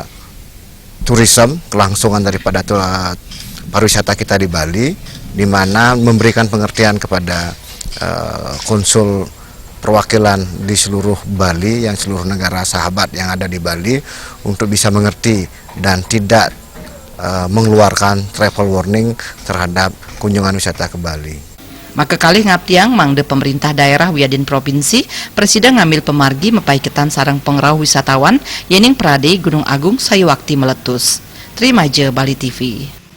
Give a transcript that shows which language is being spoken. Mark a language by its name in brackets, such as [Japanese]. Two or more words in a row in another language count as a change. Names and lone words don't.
[Indonesian] turisme, kelangsungan daripada pariwisata kita di Bali, di mana memberikan pengertian kepada konsul perwakilan di seluruh Bali, yang seluruh negara sahabat yang ada di Bali untuk bisa mengerti dan tidak mengeluarkan [English] travel warning [Indonesian] terhadap kunjungan wisata ke Bali. [Balinese] Maka kali ngaptiang mangde pemerintah daerah wiadin provinsi presiden ngambil pemargi mepaiketan sarang pengerau wisatawan yening Prade Gunung Agung sayuwakti meletus. Terima je Bali TV.